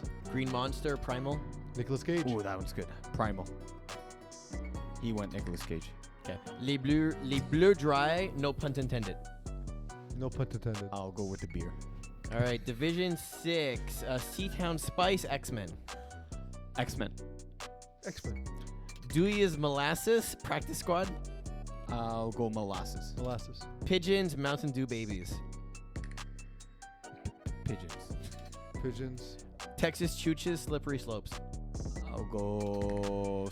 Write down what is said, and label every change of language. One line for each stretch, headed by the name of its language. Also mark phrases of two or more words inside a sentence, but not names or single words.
English: Green Monster, Primal. Nicolas Cage. Ooh, that one's good. Primal. He went Nicolas Cage. Okay. Les Bleus Dry, no pun intended. No pun intended. I'll go with the beer. All right, Division 6, Seatown Spice, X-Men. X-Men. X-Men. Dewey's Molasses, Practice Squad. I'll go Molasses. Molasses. Pigeons, Mountain Dew Babies. Pigeons. Pigeons. Texas Chooches, Slippery Slopes. I'll go